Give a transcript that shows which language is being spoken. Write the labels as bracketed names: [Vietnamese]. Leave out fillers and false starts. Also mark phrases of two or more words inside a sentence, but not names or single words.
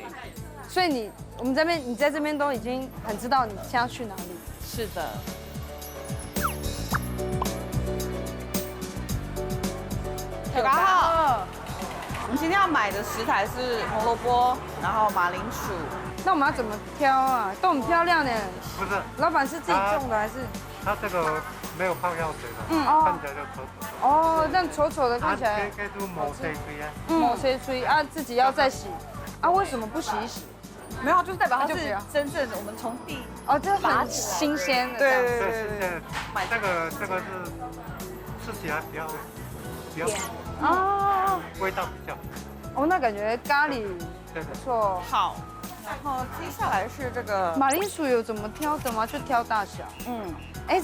[Chinese] 所以你在這邊都已經很知道你現在要去哪裡。是的。大家好。我們今天要買的食材是紅蘿蔔，然後馬鈴薯。那我們要怎麼挑啊？都很漂亮呢。不是，老闆是自己種的還是？它這個沒有泡藥水的，看起來就醜醜的。哦，這樣醜醜的看起來。可以做磨碎碎啊。磨碎碎啊，自己要再洗。啊，為什麼不洗一洗？沒有，就是代表它是真正的我們從地這很新鮮的。對，買這個是吃起來比較味道比較。哦，那感覺咖喱不錯。好，然後接下來是這個馬鈴薯有怎麼挑的嗎？就挑大小。哎，